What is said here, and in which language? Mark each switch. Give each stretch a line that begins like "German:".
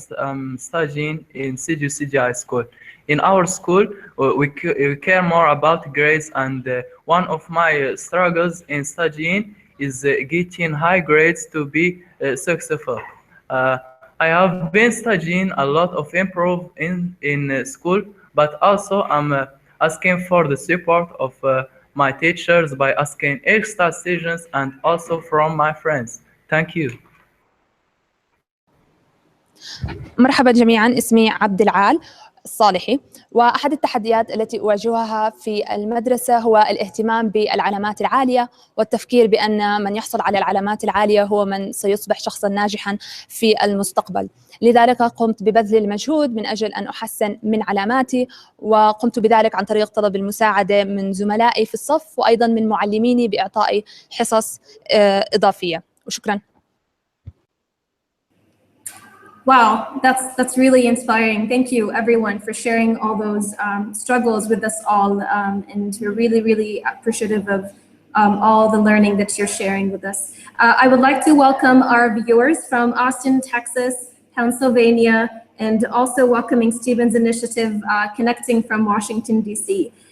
English: I'm studying in CGCG High School. In our school, we care more about grades, and one of my struggles in studying is getting high grades to be successful. I have been studying a lot of improv in school, but also I'm asking for the support of my teachers by asking extra sessions and also from my friends. Thank you.
Arabic: مرحبا جميعا، اسمي عبد العال الصالحي، وأحد التحديات التي أواجهها في المدرسة هو الاهتمام بالعلامات العالية والتفكير بأن من يحصل على العلامات العالية هو من سيصبح شخصا ناجحا في المستقبل. لذلك قمت ببذل المجهود من أجل أن أحسن من علاماتي، وقمت بذلك عن طريق طلب المساعدة من زملائي في الصف وأيضا من معلميني بإعطائي حصص إضافية. وشكرا.
English: Wow, that's really inspiring. Thank you, everyone, for sharing all those struggles with us all, and we're really, really appreciative of all the learning that you're sharing with us. I would like to welcome our viewers from Austin, Texas, Pennsylvania, and also welcoming Stephen's initiative, Connecting from Washington, D.C.